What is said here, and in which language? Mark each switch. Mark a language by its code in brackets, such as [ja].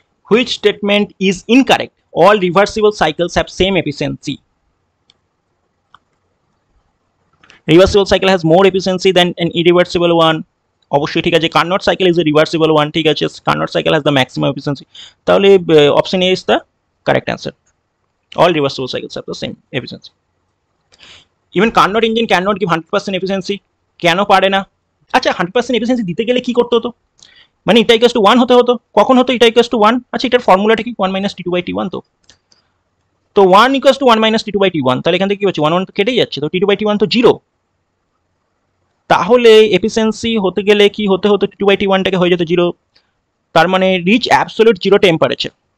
[en] Which statement is incorrect? All reversible cycles have same efficiency. Reversible cycle has more efficiency than an irreversible one. অবশ্যই ঠিক আছে। Carnot cycle is a reversible one, ঠিক আছে। Carnot cycle has the maximum efficiency. তাহলে option A is the correct answer. All reversible cycles have the same efficiency. Even Carnot engine cannot give 100% efficiency. [bn] কেন পারে না? আচ্ছা 100% efficiency দিতে গেলে কি করতে হতো? মানে এটা ইকুয়ালস টু 1 হতে হতো। কখন হতো এটা ইকুয়ালস টু 1? আচ্ছা এটার ফর্মুলাটা কি? 1 মাইনাস T2 বাই T1 তো 1 equals to 1 minus T2 by T1, তাহলে এখান থেকে কি হচ্ছে 1 1 তো কেটেই যাচ্ছে, তো T2 বাই T1 তো 0। তাহলে এফিসিয়েন্সি হতে গেলে কি হতে হতো? T2 বাই T1 টাকে হয়ে যেত 0, তার মানে রিচ অ্যাবসলিউট 0 টেম্পারেচার।